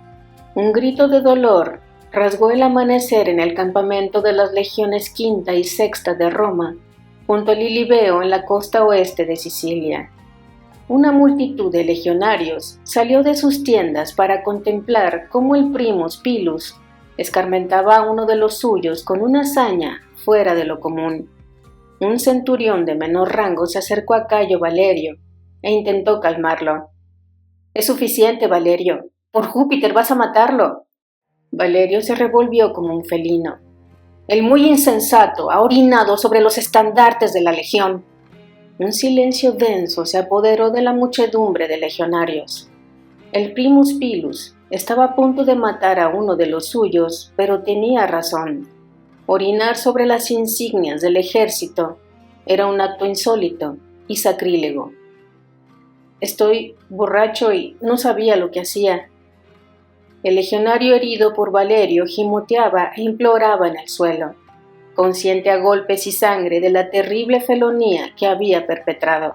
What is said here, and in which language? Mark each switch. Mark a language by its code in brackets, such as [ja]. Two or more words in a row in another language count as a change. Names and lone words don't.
[es] Un grito de dolor rasgó el amanecer en el campamento de las legiones quinta y sexta de Roma, junto al Ilibeo en la costa oeste de Sicilia. Una multitud de legionarios salió de sus tiendas para contemplar cómo el [la] primus pilus [es] escarmentaba a uno de los suyos con una hazaña fuera de lo común. Un centurión de menor rango se acercó a Cayo Valerio e intentó calmarlo. «Es suficiente, Valerio. Por Júpiter, vas a matarlo». Valerio se revolvió como un felino. «El muy insensato ha orinado sobre los estandartes de la legión». Un silencio denso se apoderó de la muchedumbre de legionarios. El [la] primus pilus [es] estaba a punto de matar a uno de los suyos, pero tenía razón. Orinar sobre las insignias del ejército era un acto insólito y sacrílego. «Estoy borracho y no sabía lo que hacía». El legionario herido por Valerio gimoteaba e imploraba en el suelo, consciente a golpes y sangre de la terrible felonía que había perpetrado.